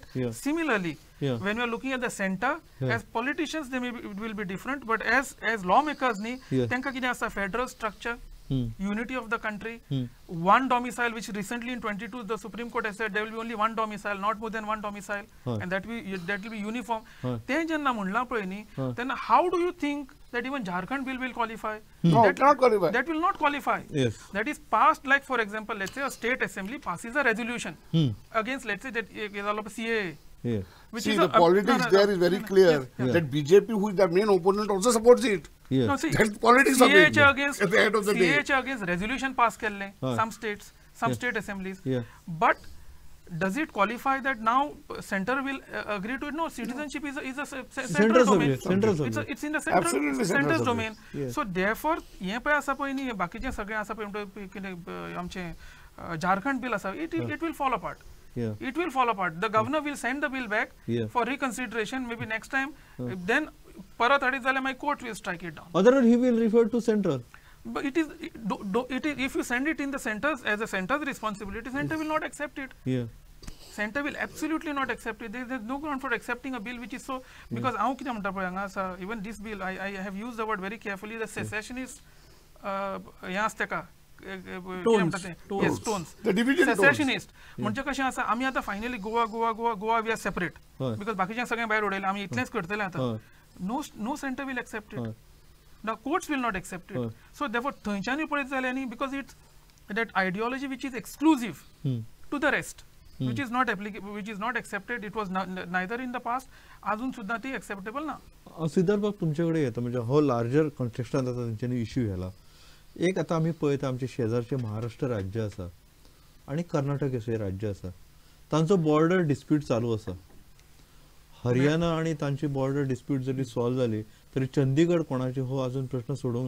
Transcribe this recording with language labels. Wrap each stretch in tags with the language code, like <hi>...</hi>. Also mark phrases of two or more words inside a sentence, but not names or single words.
<en>Similarly, when we are looking at the center, as politicians, it will be different. But as lawmakers,</en> <kok>तेंका कडे आसा</kok> <en>federal structure, unity of the country, one domicile, which recently in 22 the Supreme Court has said there will be only one domicile, not more than one domicile, and that will be uniform.</en> <kok>They jenna म्हणला पळय नी,</kok> <en>then how do you think that even Jharkhand bill will qualify? No, it cannot qualify. That will not qualify. Yes. That is passed, like for example, let's say a state assembly passes a resolution against, let's say, that CAA. Yeah. Which See, is the politics there is very clear that BJP, who is the main opponent, also supports it. Yeah. No, see, That's politics of it. against At the end of the day. CAA against resolution pass kelle, some states, some state assemblies. Yeah. But does it qualify that now center will agree to it? No, citizenship is a central domain. It's in the Absolutely central central domain. Yeah. So therefore,</en> <kok>हे पळय आसा पळय नी, बाकीचे सगळे आसा पळय आमचे झारखंड बिल आसा,</kok> <en>it will fall apart. Yeah. It will fall apart. The governor will send the bill back Yeah. for reconsideration. Maybe next time, then</en> <kok>परत हाडीत जाल्यार</kok> <en>my court will strike it down. Otherwise, he will refer to central. But it is if you send it in the centers as a center's responsibility, center will not accept it. Yeah. Center will absolutely not accept it. There is no ground for accepting a bill which is so, because</en> <kok>हांव कितें म्हणटा पळय हांगा आसा,</kok> <en>even this bill I have used the word very carefully. The secessionist</en> <kok>हें आसता तेका</kok> <en>tones. The division tones.</en> <kok>Secessionist म्हणजे कशें आसा, आमी आतां फायनली गोवा</kok> <en>we are separate,</en> <kok>बिकॉज बाकीच्या सगळ्यांक भायर उडयलें, आमी इतलेंच करतले आतां.</kok> <en>No center will accept it. The courts will not accept it. So therefore</en> <kok>थंयच्यानूय पळयत जाल्यार न्ही,</kok> <en>because it's that ideology which is exclusive to the rest, which is not applicable, which is not accepted. It was neither in the past,</en> <kok>अजून सुद्धा ती acceptable ना. सिद्धार्थ बाब तुमच्याकडे येता, म्हणजे हो लार्जर कॉन्टेक्स्टांत आतां तेंच्यांनी इश्यू घाला. एक आतां आमी पळयता आमचे शेजारचे महाराष्ट्र राज्य आसा आनी कर्नाटक अशें राज्य आसा, तांचो बॉर्डर डिस्प्यूट चालू आसा. हरियाणा आणि तांची बॉर्डर डिस्प्यूट जरी सॉल्व जाली तरी चंदीगड कोणाचे हो अजून प्रश्न सोडवंक ना.</kok>